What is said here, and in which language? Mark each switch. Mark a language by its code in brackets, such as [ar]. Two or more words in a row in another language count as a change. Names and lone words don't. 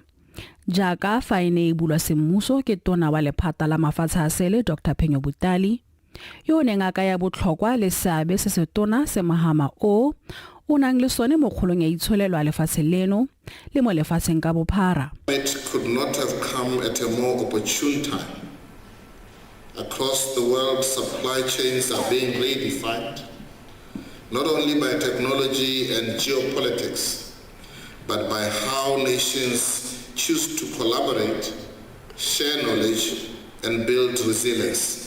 [tn] Jaaka fa e ne e bulwa semmuso ke tona wa lephata la mafatshe a sele Dr. Butale, yo neng a ka ya botlhokwa le seabe se se tona se mahama o nang le sone mo kgolong ya itsholelo a lefatshe leno le mo lefatsheng ka bophara. [en] It could not have come at a more opportune time. Across the world, supply chains are being redefined, not only by technology and geopolitics, but by how nations choose to collaborate, share knowledge, and build resilience.